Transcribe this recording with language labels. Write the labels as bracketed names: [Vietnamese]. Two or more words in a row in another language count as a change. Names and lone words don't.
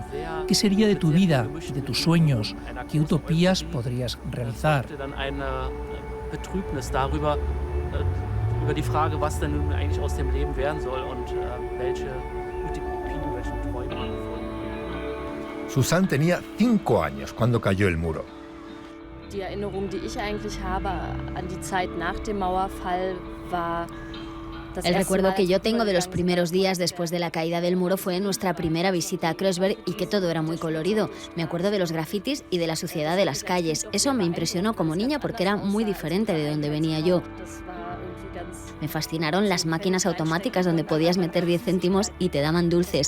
[Spanish] ¿Qué sería de tu vida, de tus sueños? ¿Qué utopías podrías realizar? Susanne tenía 5 años cuando cayó el muro. [German] Die Erinnerung, die ich eigentlich habe an die Zeit nach dem Mauerfall war. [Spanish] El recuerdo que yo tengo de los primeros días después de la caída del muro fue nuestra primera visita a Kreuzberg y que todo era muy colorido. Me acuerdo de los grafitis y de la suciedad de las calles. Eso me impresionó como niña porque era muy diferente de donde venía yo. Me fascinaron las máquinas automáticas donde podías meter 10 céntimos y te daban dulces.